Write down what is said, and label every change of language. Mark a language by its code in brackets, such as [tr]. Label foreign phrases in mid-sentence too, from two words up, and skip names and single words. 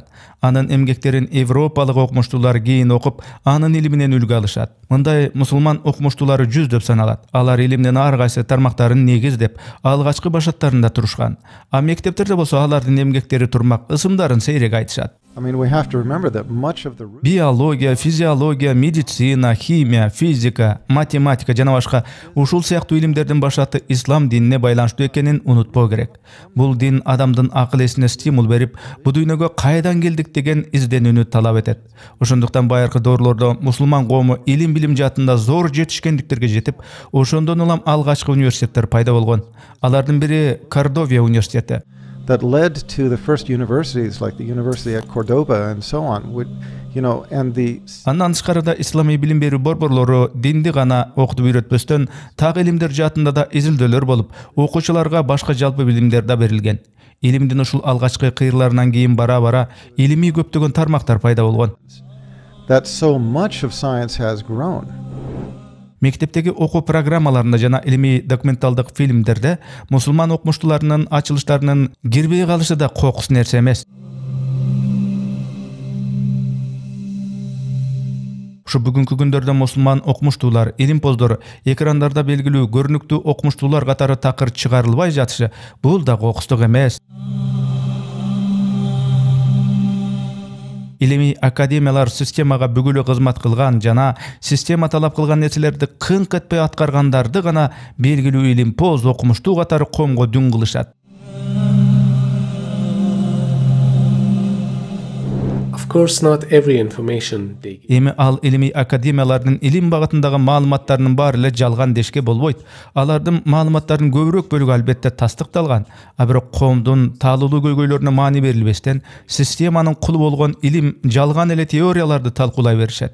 [ky] Анын эмгектерин европалык окумуштуулар кийин окуп, анын илиминен үлгү алышат. Мындай мусулман окумуштуулары жүздөп саналат. Алар илимдин ар кайсы тармактарын негиздеп, алгачкы башаттарында турушкан. А мектептерде болсо алардын эмгектери турмак ысымдарын сейрек айтышат. [en] I mean, we have to remember that much of the [ky] Биология, физиология, медицина, химия, физика, математика жана башка ушул сыяктуу илимдердин башаты ислам динине байланыштуу экенин унутпоо керек. Бул дин адамдын акыл эсине стимул берип, бу дүйнөгө кайдан келдик деген изденүүнү талап этет. Ошондуктан байыркы доорлордо мусулман коому илим билим жаатында зор жетишкендиктерге жетип, ошондон улам алгачкы университеттер пайда болгон. Алардын бири Кордовия университети. [en] that led to the first universities like the University at Cordoba and so on, would, you know, and the [ky] Андан тышкарыда исламий билим берүү борборлору динди гана окутуп үйрөтпөстөн так илимдер жаатында да изилдөөлөр болуп, окуучуларга башка жалпы билимдер да берилген. Илимдин ушул алгачкы кыйрларынан кийин бара-бара илимий көптөгөн тармактар пайда болгон. [en] that so much of science has grown. [ky] Мектептеги окуу программаларында жана илимий документалдык фильмдерде мусулман окумуштууларынын ачылыштарынын кирбей калышы да кокус нерсе эмес. Ушу бүгүнкү күндөрдө мусулман окумуштуулар, илимпоздор экрандарда белгилүү көрүнүктүү окумуштуулар катары такыр чыгарылбай жатышы бул да кокустук эмес. Илимий академиялар системага бүгүлү кызмат кылган жана система талап кылган нерселерди кыңк этпей аткаргандарды гана белгилүү илимпоз окумуштуу катары коомго дүң кылышат. [en] Of course, not every information they give. [ky] Эми ал илимий академиялардын илим багытындагы маалыматтарынын баары эле жалган дешке болбойт. Алардын маалыматтарынын көбүрөөк бөлүгү албетте тастыкталган, а бирок коомдун таалуулуу көйгөйлөрүнө маани берилбестен системанын кулу болгон илим жалган эле теорияларды талкуулай беришет.